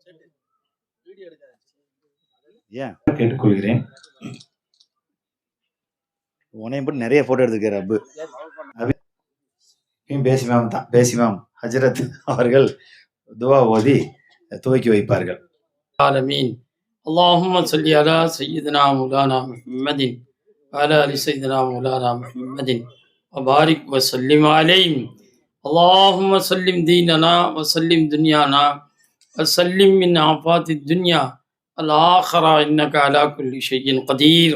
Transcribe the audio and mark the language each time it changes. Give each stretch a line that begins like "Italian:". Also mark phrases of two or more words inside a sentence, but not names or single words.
Tamil: ஏன் கேட்டுக்கொள்கிறேன். உனையும் போட்டு நிறைய போட்டோ எடுத்துக்கிற அபு பேசிமாம் தான். பேசிமாம் ஹஜரத் அவர்கள் துவா ஓதி துவக்கி வைப்பார்கள். ஆலமீன்.
Arabic: اللهم صل على سيدنا مولانا محمد وعلى ال سيدنا مولانا محمد وبارك وسلم عليهم. اللهم سلم ديننا وسلم دنيانا وسلم من آفات الدنيا والآخرة إنك على كل شيء قدير.